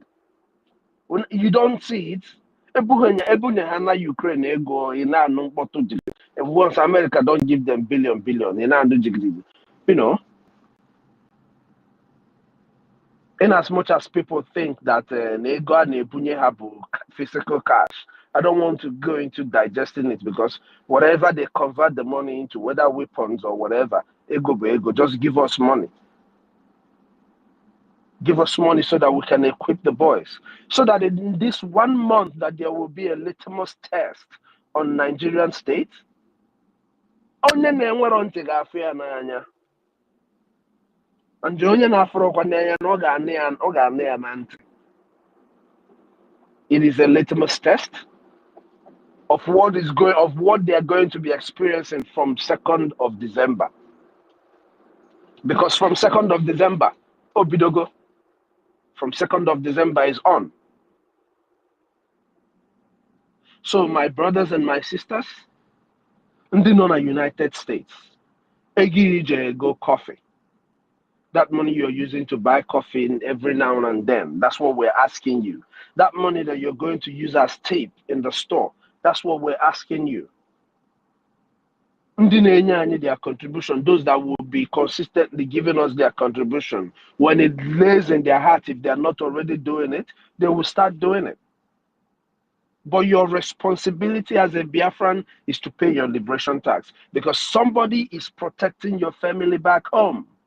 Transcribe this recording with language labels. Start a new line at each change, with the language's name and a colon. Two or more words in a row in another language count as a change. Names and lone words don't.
English: When you don't see it, Ukraine ego and once America don't give them billion, you know, in as much as people think that ego and ebunye have physical cash, I don't want to go into digesting it because whatever they convert the money into, whether weapons or whatever, ego, just give us money. Give us money so that we can equip the boys. So that in this 1 month that there will be a litmus test on Nigerian state.
Igbo: Onye na-enwero ntị ga-afụ ya n'anya. Nje onye na-afụrụkwa n'anya na ọ ga-anụ ya na ntị.
English: It is a litmus test of what they are going to be experiencing from 2nd of December. Because from 2nd of December, Obidogo, from 2nd of December is on. So my brothers and my sisters,
Igbo: ndị nọ na United States, ego go coffee.
English: That money you're using to buy coffee every now and then, that's what we're asking you. That money that you're going to use as tape in the store, that's what we're asking you.
Igbo: Ndị na-enye anyị
English: their contribution, those that will be consistently giving us their contribution, when it lays in their heart, if they're not already doing it, they will start doing it. But your responsibility as a Biafran is to pay your liberation tax because somebody is protecting your family back home.